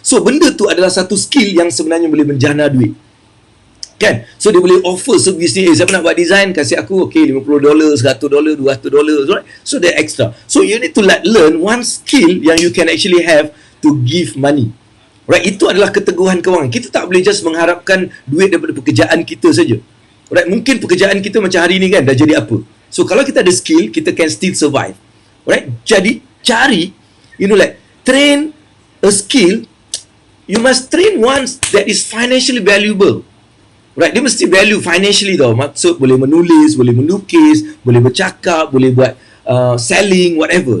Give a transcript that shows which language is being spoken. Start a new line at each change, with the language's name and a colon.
Malay: So benda tu adalah satu skill yang sebenarnya boleh menjana duit. Kan? So dia boleh offer service ni, siapa nak buat design, kasih aku $50, $100, $200, right?
English: So that extra. So you need to learn one skill yang you can actually have to give money.
Malay: Right? Itu adalah keteguhan kewangan. Kita tak boleh just mengharapkan duit daripada pekerjaan kita saja. Right? Mungkin pekerjaan kita macam hari ni kan dah jadi apa. So kalau kita ada skill, kita
English: can still survive.
Malay: Right? Jadi cari,
English: train a skill. You must train one that is financially valuable.
Malay: Right, dia mesti
English: value financially
Malay: tau. Maksud boleh menulis, boleh melukis, boleh bercakap, boleh buat selling, whatever.